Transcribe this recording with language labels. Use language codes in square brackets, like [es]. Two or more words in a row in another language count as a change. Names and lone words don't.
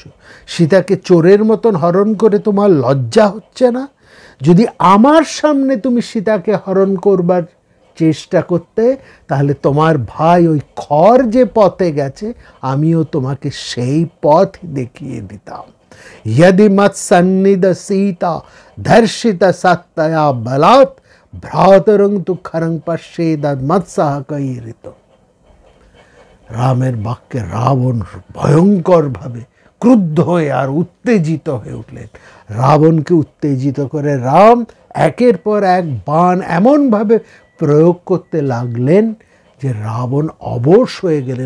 [bn] সীতাকে চোরের মতন হরণ করে তোমার লজ্জা হচ্ছে না? যদি আমার সামনে তুমি সীতাকে হরণ করবার চেষ্টা করতে, তাহলে তোমার ভাই ওই খড় যে পথে গেছে, আমিও তোমাকে সেই পথ দেখিয়ে দিতাম। [sa] यदि मत्सन्निध सीता धर्षित सत्तया बलात् भ्रातरं तु खरं पश्येद मत्सह कैरित। [bn] রামের বাক্যে রাবণ ভয়ঙ্করভাবে ক্রুদ্ধ হয়ে আর উত্তেজিত হয়ে উঠলেন। রাবণকে উত্তেজিত করে রাম একের পর এক বাণ এমনভাবে প্রয়োগ করতে লাগলেন যে রাবণ অবশ হয়ে গেলেন।